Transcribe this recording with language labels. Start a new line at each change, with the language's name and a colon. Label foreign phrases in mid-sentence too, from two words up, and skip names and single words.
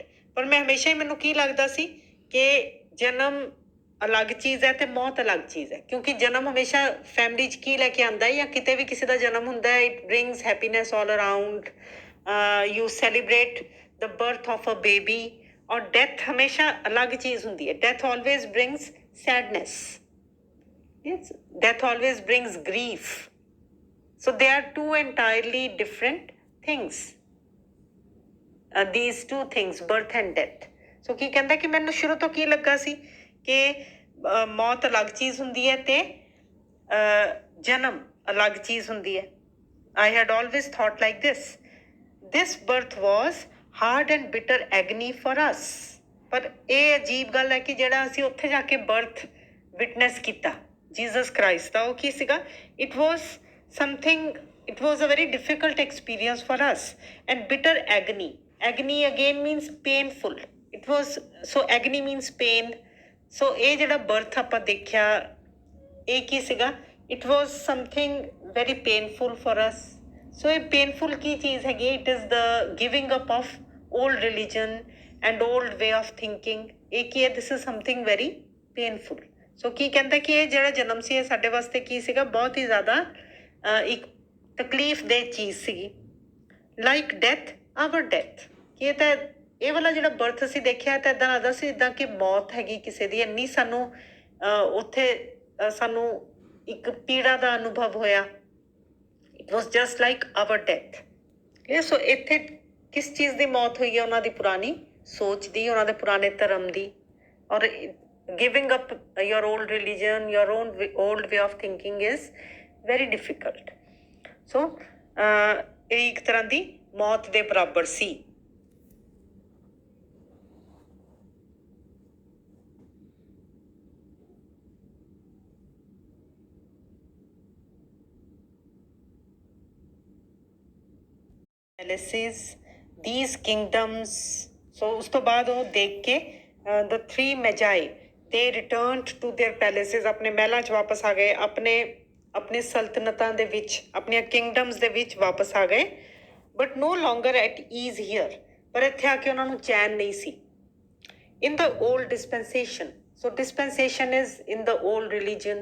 Punjabi: ਪਰ ਮੈਂ ਹਮੇਸ਼ਾ ਹੀ, ਮੈਨੂੰ ਕੀ ਲੱਗਦਾ ਸੀ ਕਿ ਜਨਮ ਅਲੱਗ ਚੀਜ਼ ਹੈ ਤੇ ਮੌਤ ਅਲੱਗ ਚੀਜ਼ ਹੈ, ਕਿਉਂਕਿ ਜਨਮ ਹਮੇਸ਼ਾ ਫੈਮਿਲੀ 'ਚ ਕੀ ਲੈ ਕੇ ਆਉਂਦਾ ਹੈ, ਜਾਂ ਕਿਤੇ ਵੀ ਕਿਸੇ ਦਾ ਜਨਮ ਹੁੰਦਾ ਹੈ,
English: it brings happiness all around, you celebrate the birth of a baby.
Punjabi: ਔਰ ਡੈਥ ਹਮੇਸ਼ਾ ਅਲੱਗ ਚੀਜ਼ ਹੁੰਦੀ ਹੈ,
English: death always brings sadness, death always brings grief. so they are two entirely different things, these two things, birth and death.
Punjabi: ਸੋ ਕੀ ਕਹਿੰਦਾ ਕਿ ਮੈਨੂੰ ਸ਼ੁਰੂ ਤੋਂ ਕੀ ਲੱਗਾ ਸੀ ਕਿ ਮੌਤ ਅਲੱਗ ਚੀਜ਼ ਹੁੰਦੀ ਹੈ ਤੇ ਜਨਮ ਅਲੱਗ ਚੀਜ਼ ਹੁੰਦੀ ਹੈ।
English: I had always thought like this. This birth was hard and bitter agony for us.
Punjabi: ਪਰ ਇਹ ਅਜੀਬ ਗੱਲ ਹੈ ਕਿ ਜਿਹੜਾ ਅਸੀਂ ਉੱਥੇ ਜਾ ਕੇ
English: birth witness
Punjabi: ਕੀਤਾ ਜੀਸਸ ਕ੍ਰਾਈਸਟ ਦਾ, ਉਹ ਕੀ ਸੀਗਾ,
English: it was a very difficult experience for us, and bitter agony. Agony again means painful. It was, so agony means pain.
Punjabi: So ਇਹ ਜਿਹੜਾ ਬਰਥ ਆਪਾਂ ਦੇਖਿਆ ਇਹ ਕੀ ਸੀਗਾ,
English: it was something very painful for us.
Punjabi: So ਇਹ painful ਕੀ ਚੀਜ਼ ਹੈਗੀ,
English: it is the giving up of old religion and old way of thinking.
Punjabi: ਇਹ ਕੀ ਹੈ,
English: this is something very painful.
Punjabi: So ਕੀ ਕਹਿੰਦਾ ਕਿ ਇਹ ਜਿਹੜਾ ਜਨਮ ਸੀ ਇਹ ਸਾਡੇ ਵਾਸਤੇ ਕੀ ਸੀਗਾ, ਬਹੁਤ ਹੀ ਜ਼ਿਆਦਾ ਇੱਕ ਤਕਲੀਫ ਦੇ ਚੀਜ਼ ਸੀਗੀ।
English: like death our death,
Punjabi: ਕਿ ਇਹ ਤਾਂ ਇਹ ਵਾਲਾ ਜਿਹੜਾ ਬਰਥ ਅਸੀਂ ਦੇਖਿਆ ਤਾਂ ਇੱਦਾਂ ਲੱਗਦਾ ਸੀ ਇੱਦਾਂ ਕਿ ਮੌਤ ਹੈਗੀ ਕਿਸੇ ਦੀ, ਇੰਨੀ ਸਾਨੂੰ ਉੱਥੇ ਸਾਨੂੰ ਇੱਕ ਪੀੜਾ ਦਾ ਅਨੁਭਵ ਹੋਇਆ।
English: it was just like our death.
Punjabi: ਸੋ ਇੱਥੇ ਕਿਸ ਚੀਜ਼ ਦੀ ਮੌਤ ਹੋਈ ਹੈ? ਉਹਨਾਂ ਦੀ ਪੁਰਾਣੀ ਸੋਚ ਦੀ, ਉਹਨਾਂ ਦੇ ਪੁਰਾਣੇ ਧਰਮ ਦੀ, ਔਰ
English: giving up your old religion, your own old way of thinking is very difficult.
Punjabi: So ਇਹ ਇੱਕ ਤਰ੍ਹਾਂ ਦੀ ਮੌਤ ਦੇ ਬਰਾਬਰ ਸੀ।
English: Palaces, these kingdoms. So
Punjabi: ਉਸ ਤੋਂ ਬਾਅਦ ਉਹ ਦੇਖ ਕੇ
English: the three magi, they returned to their palaces,
Punjabi: ਆਪਣੇ ਮਹਿਲਾਂ 'ਚ ਵਾਪਸ ਆ ਗਏ, ਆਪਣੇ ਸਲਤਨਤਾਂ ਦੇ ਵਿੱਚ, ਆਪਣੀਆਂ ਕਿੰਗਡਮਸ ਦੇ ਵਿੱਚ ਵਾਪਸ ਆ ਗਏ।
English: but no longer at ease here,
Punjabi: ਪਰ ਇੱਥੇ ਆ ਕੇ ਉਹਨਾਂ ਨੂੰ ਚੈਨ ਨਹੀਂ ਸੀ।
English: in the old dispensation, so dispensation is in the old religion.